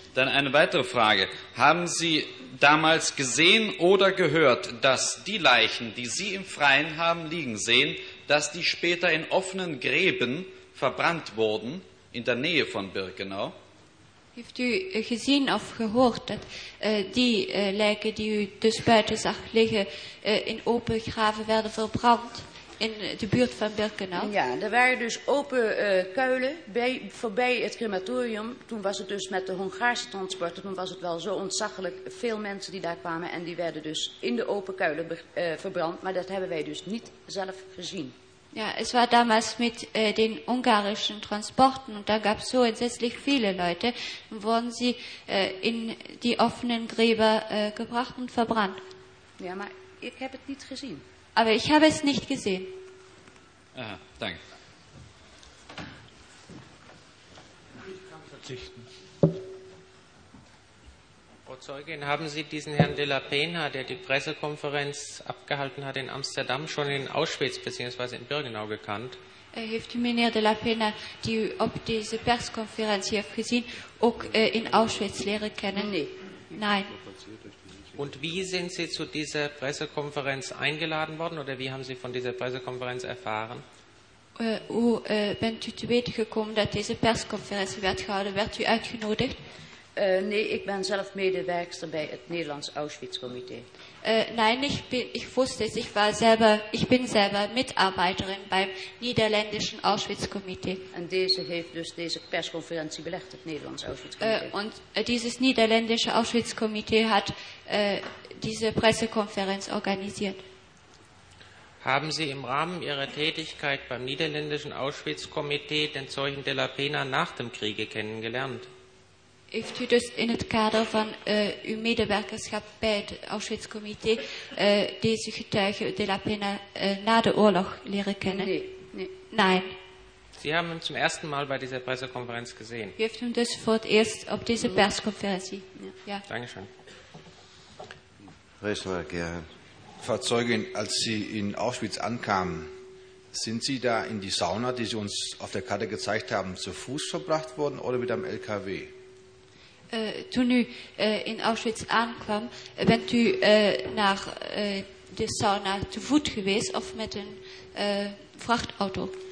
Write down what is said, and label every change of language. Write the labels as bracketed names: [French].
[German] Dann eine weitere Frage. Haben Sie damals gesehen oder gehört, dass die Leichen, die Sie im Freien haben liegen sehen, dass die später in offenen Gräben verbrannt wurden, in der Nähe von Birkenau? Habt ihr gesehen oder gehört, dass die Leiche, die [Dutch] dus buiten [German] sah liegen, [Dutch] in open Graven [German] werden verbrannt? [Dutch] In de buurt van Birkenau. Ja, er waren dus open kuilen voorbij het crematorium. Toen was het dus met de Hongaarse transporten, toen was het wel zo ontzaglijk veel mensen die daar kwamen. En die werden dus in de open kuilen verbrand. Maar dat hebben wij dus niet zelf gezien. [German] Ja, es war damals mit den ungarischen Transporten und da gab es so entsetzlich viele Leute, wurden sie in die offenen Gräber gebracht und verbrannt. Ja, aber ich habe es nicht gesehen. Aber ich habe es nicht gesehen. Aha, danke. Ich kann verzichten. Frau Zeugin, haben Sie diesen Herrn de la Pena, der die Pressekonferenz abgehalten hat in Amsterdam, schon in Auschwitz bzw. in Birkenau gekannt? [Dutch] Heeft meneer de la Pena die op deze persconferentie heeft gezien ook in Auschwitz leren kennen? Nee. [German] Nein. Und wie sind Sie zu dieser Pressekonferenz eingeladen worden oder wie haben Sie von dieser Pressekonferenz erfahren? [Dutch] Hoe bent u te weten gekomen dat deze persconferentie werd gehouden? Werd u uitgenodigd? [German] Nee, ich bin selbst Medewerkster bei dem Niederlands Auschwitz-Komitee. Nein, ich bin selber Mitarbeiterin beim Niederländischen Auschwitz-Komitee. Und diese hat dus diese Pressekonferenz belegt, das Niederlands Auschwitz-Komitee. Dieses Niederländische Auschwitz-Komitee hat diese Pressekonferenz organisiert. Haben Sie im Rahmen Ihrer Tätigkeit beim Niederländischen Auschwitz-Komitee den Zeugen de la Pena nach dem Kriege kennengelernt? [Dutch] Heeft u dus in het kader van uw medewerkerschap bij het Auschwitz-comité deze getuige de la Pena na de oorlog leren kennen? Nee. [German] Nein. Sie haben hem zum ersten Mal bei dieser Pressekonferenz gesehen. [Dutch] U heeft hem dus voor het eerst op deze persconferentie. [German] Ja. Dankeschön. Reisberg, ja. Frau Zeugin, als Sie in Auschwitz ankamen, sind Sie da in die Sauna, die Sie uns auf der Karte gezeigt haben, zu Fuß verbracht worden oder mit einem LKW? [Dutch] Toen u in Auschwitz aankwam, bent u naar de sauna te voet geweest of met een vrachtauto?